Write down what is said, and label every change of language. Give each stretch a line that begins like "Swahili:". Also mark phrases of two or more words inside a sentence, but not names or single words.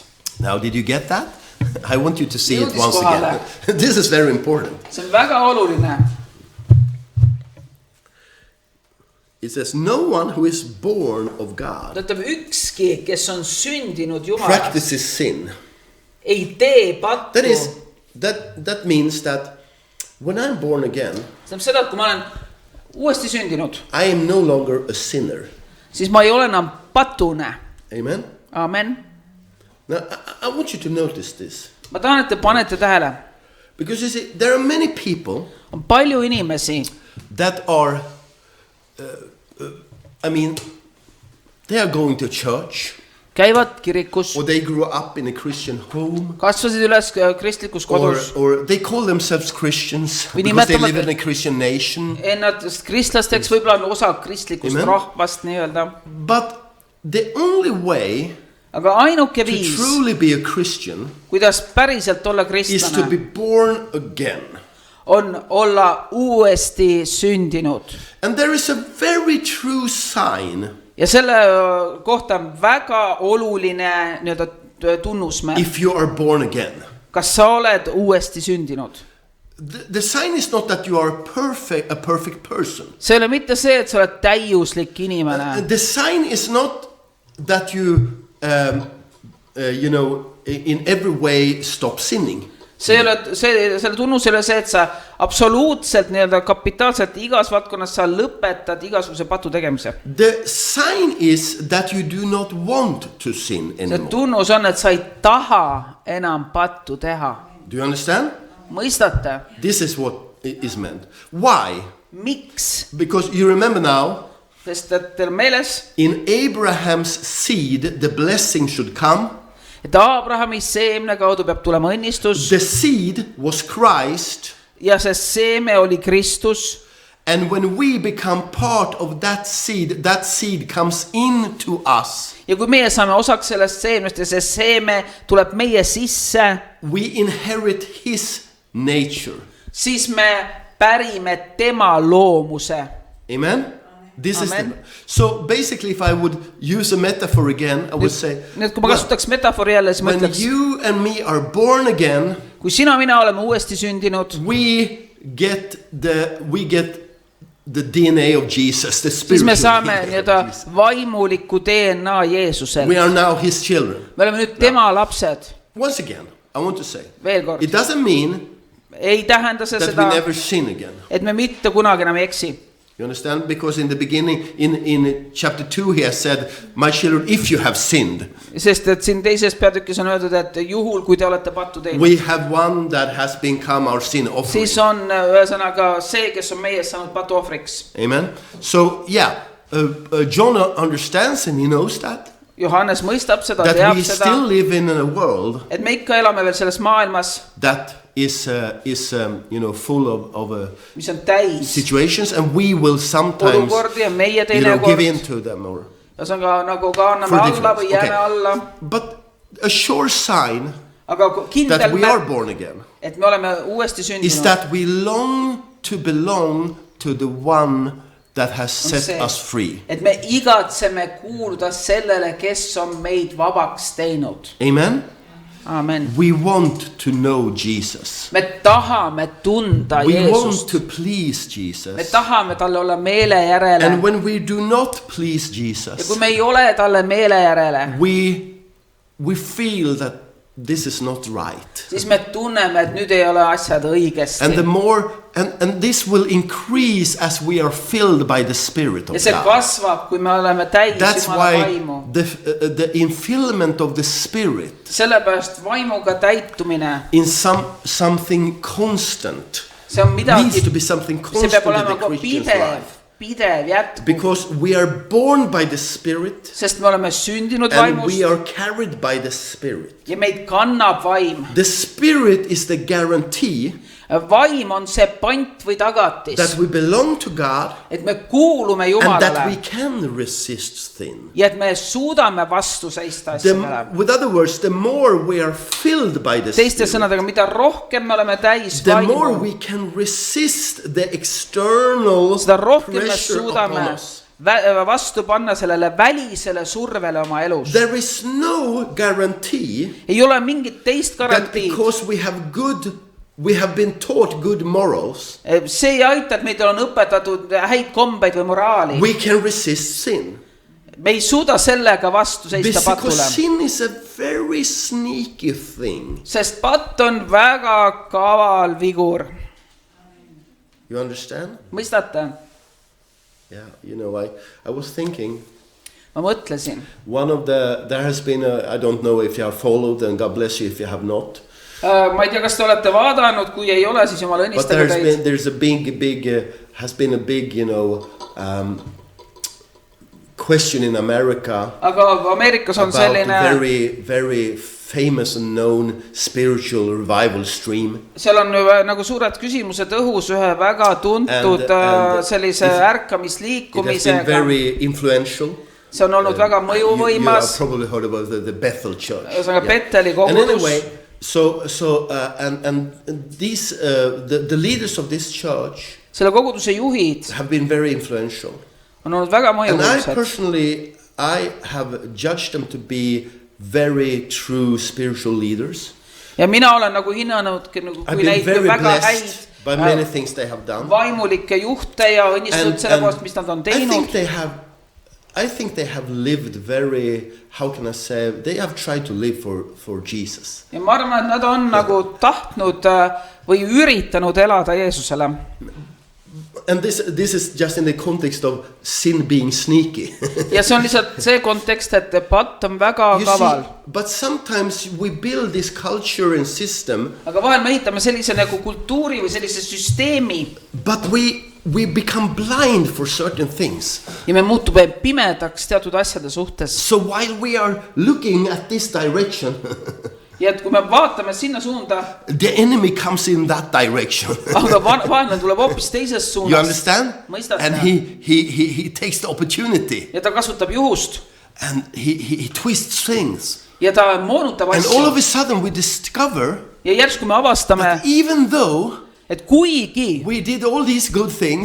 English: Now, did you get that? I want you to see it
Estonian: Jõudis
English: once
Estonian: kohale.
English: again. This is very important.
Estonian: See on väga oluline.
English: It says, no one who is born of God
Estonian: Tähendab, ükski, kes on sündinud Jumalast,
English: practices sin.
Estonian: ei tee pattu.
English: That means that when I'm born again,
Estonian: See tähendab seda, et kui ma olen uuesti sündinud,
English: I am no longer a sinner.
Estonian: siis ma ei ole enam patune.
English: Amen?
Estonian: Amen.
English: Now, I want you to notice this.
Estonian: Ma tahan, et te panete tähele.
English: Because you see, there are many people
Estonian: On palju inimesi,
English: that are, they are going to church,
Estonian: käivad kirikus,
English: or they grew up in a Christian home,
Estonian: kasvasid üles kristlikus kodus,
English: or they call themselves Christians
Estonian: Või
English: because they
Estonian: nimetavad-
English: live in a Christian nation.
Estonian: ennast kristlasteks, võib-olla on osa kristlikust
English: Amen.
Estonian: rahvast nii-öelda.
English: But the only way
Estonian: Aga ainuke
English: to
Estonian: viis,
English: truly be a Christian
Estonian: kuidas päriselt olla
English: is to be
Estonian: kristlane,
English: born again.
Estonian: on olla uuesti sündinud.
English: And there is a very true sign
Estonian: Ja selle kohta on väga oluline nii-öelda tunnusmärk.
English: if you are born again.
Estonian: Kas sa oled uuesti sündinud?
English: the sign is not that you are a perfect person.
Estonian: see ei ole mitte see, et sa oled täiuslik inimene.
English: The sign is not that you, you know, in every way stop sinning.
Estonian: see ei ole, selle tunnus ei ole see, et sa absoluutselt nii-öelda kapitaalselt igas valdkonnas sa lõpetad igasuguse patu tegemise.
English: The sign is that you do not want to sin
Estonian: see
English: anymore.
Estonian: tunnus on, et sa ei taha enam pattu teha.
English: Do you understand?
Estonian: Mõistate?
English: This is what is meant. Why?
Estonian: Miks?
English: Because you remember now,
Estonian: Sest et teil meeles,
English: in Abraham's seed, the blessing should come.
Estonian: et Abrahami seemne kaudu peab tulema õnnistus
English: The seed was Christ.
Estonian: ja see seeme oli Kristus.
English: And when we become part of that seed comes into us.
Estonian: Ja kui meie saame osaks sellest seemnest ja see seeme tuleb meie sisse,
English: We inherit his nature.
Estonian: siis me pärime tema loomuse.
English: Amen? This
Estonian: Amen.
English: So basically, if I would use a metaphor again, I would say,
Estonian: Nii et kui ma kasutaks metafori jälle, siis ma
English: when
Estonian: ütleks,
English: you and me are born again,
Estonian: kui sina ja mina oleme uuesti sündinud,
English: we get the DNA of Jesus, the
Estonian: siis
English: spiritual
Estonian: me saame
English: DNA of
Estonian: nii-öelda
English: Jesus.
Estonian: vaimuliku DNA Jeesuselt.
English: We are now his children.
Estonian: Me oleme nüüd tema lapsed.
English: Once again, I want to say,
Estonian: Veel kord.
English: it doesn't mean
Estonian: Ei tähenda see
English: that we
Estonian: seda,
English: never sin again.
Estonian: et me mitte kunagi enam ei eksi.
English: You understand? Because in the beginning, in chapter 2, he has said, my children, if you have sinned,
Estonian: Sest et siin teises peatükis on öeldud, et juhul kui te olete pattu teinud,
English: we have one that has become our sin offering.
Estonian: siis on ühesõnaga see, kes on meie saanud patu ohvriks.
English: Amen. So, yeah, John understands and he knows that
Estonian: Johannes mõistab seda,
English: we
Estonian: teab seda,
English: still live in a world
Estonian: et me ikka elame veel selles maailmas,
English: that is you know, full of
Estonian: mis on täis
English: situations, and we will sometimes,
Estonian: olukordi ja meie
English: you know, give
Estonian: teinekord,
English: in to them. Or
Estonian: ühesõnaga nagu ka anname
English: for
Estonian: alla
English: difference.
Estonian: või jääme
English: Okay.
Estonian: alla,
English: But a sure sign
Estonian: aga
English: that
Estonian: kindel
English: we are
Estonian: märk,
English: born again
Estonian: et me oleme uuesti
English: is
Estonian: sündinud,
English: that we long to belong to the one that has set
Estonian: see,
English: us free.
Estonian: et me igatseme kuuluda sellele, kes on meid vabaks teinud.
English: Amen.
Estonian: Amen.
English: We want to know Jesus.
Estonian: Me tahame tunda
English: We want
Estonian: Jeesust.
English: to please
Estonian: Me
English: Jesus.
Estonian: tahame talle olla meele järele.
English: And when we do not please
Estonian: Ja
English: Jesus,
Estonian: kui me ei ole talle meele järele,
English: we feel that this is not right.
Estonian: siis me tunneme, et nüüd ei ole asjad õigesti.
English: And the more and this will increase as we are filled by the Spirit
Estonian: Ja
English: of
Estonian: see
English: God.
Estonian: kasvab, kui me oleme täis
English: That's
Estonian: Jumala
English: why
Estonian: vaimu.
English: the infillment of the Spirit
Estonian: Sellepärast vaimuga täitumine,
English: in something constant
Estonian: see on
English: needs
Estonian: midagi,
English: to be something
Estonian: see
English: constant
Estonian: peab
English: in
Estonian: olema
English: the
Estonian: ka
English: Christian's
Estonian: pidev,
English: life.
Estonian: pidev jätkuv.
English: Because we are born by the Spirit
Estonian: Sest me oleme sündinud
English: and we
Estonian: vaimust
English: are carried by the Spirit.
Estonian: ja meid kannab vaim.
English: The Spirit is the guarantee
Estonian: Vaim on see pant või tagatis,
English: that we belong to God
Estonian: et me kuulume
English: and that we
Estonian: Jumalale
English: can resist sin.
Estonian: ja et me suudame vastu seista asjadele.
English: With other words, the more we are filled by the
Estonian: Teiste
English: Spirit,
Estonian: sõnadega, mida rohkem me oleme täis
English: the more
Estonian: vaimu,
English: we can resist the external
Estonian: seda rohkem me
English: pressure upon
Estonian: suudame
English: us.
Estonian: vastu panna sellele välisele survele oma elus.
English: There is no guarantee
Estonian: Ei ole mingit teist
English: that
Estonian: garantiid.
English: because we have been taught good morals,
Estonian: See ei aita, et meid on õpetatud häid kombeid või moraali.
English: we can resist sin.
Estonian: Me ei suuda sellega vastu seista
English: Because
Estonian: patule.
English: sin is a very sneaky thing.
Estonian: Sest patt on väga kaval vigur.
English: You understand?
Estonian: Mõistate?
English: Yeah, you know, I was thinking,
Estonian: Ma mõtlesin.
English: there has been I don't know if you have followed, and God bless you if you have not.
Estonian: Ma ei tea, kas te olete vaadanud, kui ei ole, siis Jumal
English: But
Estonian: õnnistage teid.
English: there's a big, you know, question in America
Estonian: Aga Ameerikas on
English: about
Estonian: selline,
English: very, very famous and known spiritual revival stream.
Estonian: seal on nagu suured küsimused õhus ühe väga tuntud
English: And
Estonian: sellise
English: it has been
Estonian: ärkamisliikumisega.
English: very influential.
Estonian: See on olnud väga
English: You have
Estonian: mõjuvõimas.
English: probably heard about the Bethel Church.
Estonian: Ühesõnaga Betheli
English: And
Estonian: kogudus.
English: anyway, and these the leaders of this church
Estonian: Selle koguduse juhid
English: have been very influential.
Estonian: on olnud väga
English: And I
Estonian: mõjuvõimsad.
English: personally, I have judged them to be very true spiritual leaders.
Estonian: ja mina olen nagu hinnanud nagu,
English: I've
Estonian: kui
English: been
Estonian: neid
English: very
Estonian: väga häid
English: blessed by many things they have done.
Estonian: vaimulikke juhte ja õnnistatud selle kohast, mis nad on teinud.
English: I think they have lived very, how can I say, they have tried to live for Jesus.
Estonian: Ja ma arvan, et nad on nagu tahtnud või üritanud elada Jeesusele.
English: And this is just in the context of sin being sneaky.
Estonian: ja see on lihtsalt see kontekst, et patt on väga kaval.
English: But sometimes we build this culture and system.
Estonian: Aga vahel me ehitame sellise nagu kultuuri või sellise süsteemi.
English: But we become blind for certain things.
Estonian: Ja me muutume pimedaks teatud asjade suhtes.
English: So while we are looking at this direction,
Estonian: ja et kui me vaatame sinna suunda,
English: the enemy comes in that direction.
Estonian: aga vaenlane tuleb hoopis teisest suunast.
English: You understand?
Estonian: Mõistad
English: and
Estonian: seda?
English: he takes the opportunity.
Estonian: Ja ta kasutab juhust.
English: And he twists things.
Estonian: Ja ta moonutab
English: And
Estonian: asju.
English: all of a sudden we discover
Estonian: ja järsku me avastame,
English: that even though
Estonian: et kuigi
English: we did all these good things,